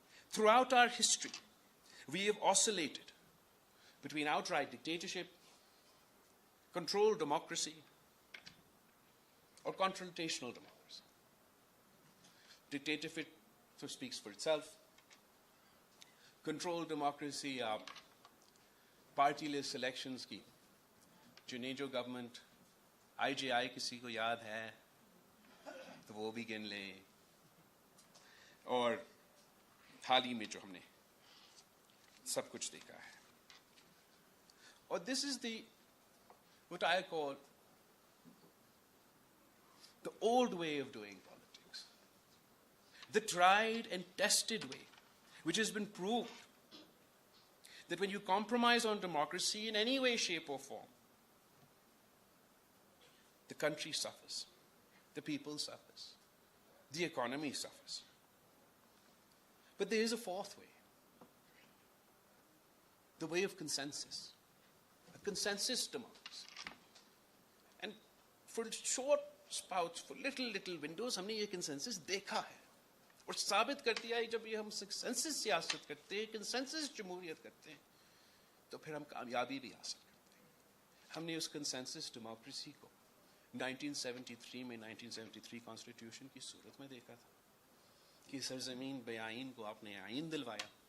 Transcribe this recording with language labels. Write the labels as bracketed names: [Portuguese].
[English] Throughout our history, we have oscillated between outright dictatorship, controlled democracy, or confrontational democracy. Dictatorship speaks for itself. Controlled democracy, party-less elections [Urdu] کی چنے جو government IJI کسی کو یاد ہے تو وہ بھی گن لیں. اور حال ہی میں جو ہم نے سب کچھ دیکھا ہے. [English] اور this is what I call the old way of doing politics. The tried and tested way, which has been proved that when you compromise on democracy in any way, shape or form, the country suffers, the people suffers, the economy suffers. But there is a fourth way, the way of consensus, a consensus democracy. And for short spouts, for little windows, [Urdu] ہم نے یہ consensus دیکھا ہے اور ثابت کر دیا ہے. جب یہ ہم کنسنسس سیاست کرتے ہیں, کنسنسس جمہوریت کرتے ہیں, تو پھر ہم کامیابی بھی حاصل کرتے ہیں. ہم نے اس کنسنسس ڈیموکریسی کو 1973 میں 1973 کانسٹیٹیوشن کی صورت میں دیکھا تھا کہ سرزمین بے آئین کو آپ نے آئین دلوایا.